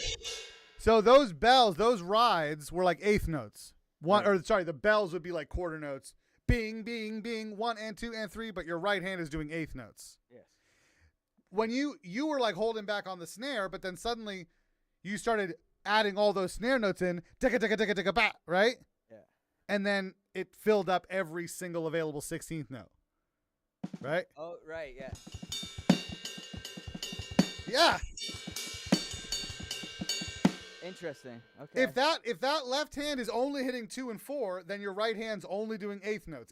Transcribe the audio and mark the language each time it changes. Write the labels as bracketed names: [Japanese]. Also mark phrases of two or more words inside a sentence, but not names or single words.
[English] So those bells, those rides were like 1/8 notes. The bells would be like quarter notes. Bing, bing, bing, 1 and 2 and 3, but your right hand is doing 1/8 notes. Yes. When you were like holding back on the snare, but then suddenly you started adding all those snare notes in, ticka ticka ticka ticka bat, right? Yeah. And then it filled up every single available 16th note. Right? Oh, right, yeah. Yeah. Interesting. Okay. If that left hand is only hitting 2 and 4, then your right hand's only doing 1/8 notes.